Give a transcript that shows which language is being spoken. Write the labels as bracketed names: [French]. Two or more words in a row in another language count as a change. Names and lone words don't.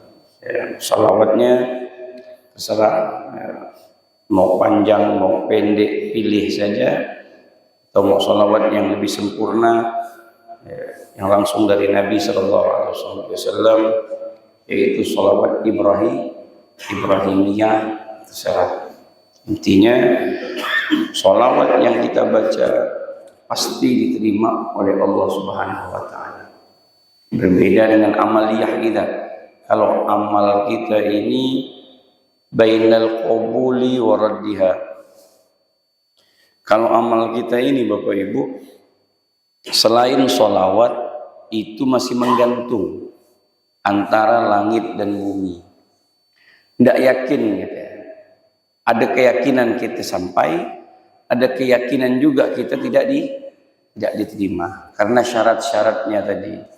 [Indonesian] Sholawatnya terserah, mau panjang mau pendek pilih saja, atau mau sholawat yang lebih sempurna yang langsung dari Nabi Sallallahu Alaihi Wasallam, yaitu sholawat Ibrahimiyah, terserah. Intinya sholawat yang kita baca pasti diterima oleh Allah Subhanahu Wa Taala. Berbeda dengan amaliyah kita. Kalau amal kita ini [Arabic] بين القبول وردها. [Indonesian] Kalau amal kita ini Bapak Ibu, selain sholawat itu masih menggantung antara langit dan bumi. Tidak yakin gitu. Ada keyakinan kita sampai, ada keyakinan juga kita tidak diterima karena syarat-syaratnya tadi.